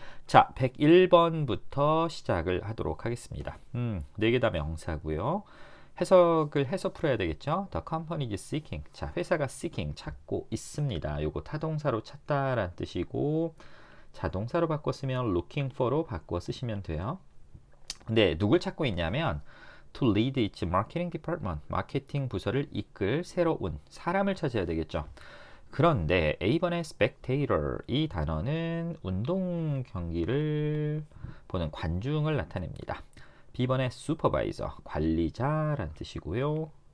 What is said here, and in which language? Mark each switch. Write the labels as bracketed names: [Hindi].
[Korean] 자, 101번부터 시작을 하도록 하겠습니다. 4개 다 명사고요. 해석을 해서 풀어야 되겠죠. [English] The company is seeking. [Korean] 자, 회사가 seeking 찾고 있습니다. 요거 타동사로 찾다라는 뜻이고 자동사로 바꿔 쓰면 looking for로 바꿔 쓰시면 돼요. 근데 누굴 찾고 있냐면 [English] to lead its marketing department. [Korean] 마케팅 부서를 이끌 새로운 사람을 찾아야 되겠죠. 그런데 A번의 spectator 이 단어는 운동 경기를 보는 관중을 나타냅니다. B번의 supervisor 관리자란 뜻이고요.